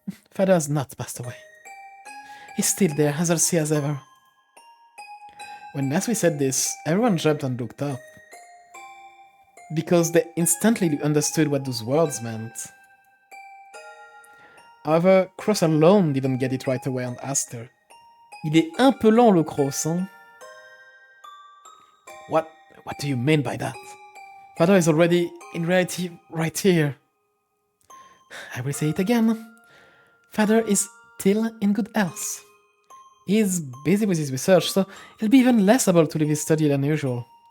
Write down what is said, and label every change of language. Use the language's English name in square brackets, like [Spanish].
[English] Father has not passed away. He's still there, as healthy as ever. When Nasui said this, everyone jumped and looked up. Because they instantly understood what those words meant. However, Cross alone didn't get it right away and asked her. [French] Il est un peu lent, le Cross, hein? [English] What do you mean by that? Father is already, in reality, right here. I will say it again. Father is still in good health. He is busy with his research, so he'll be even less able to leave his study than usual.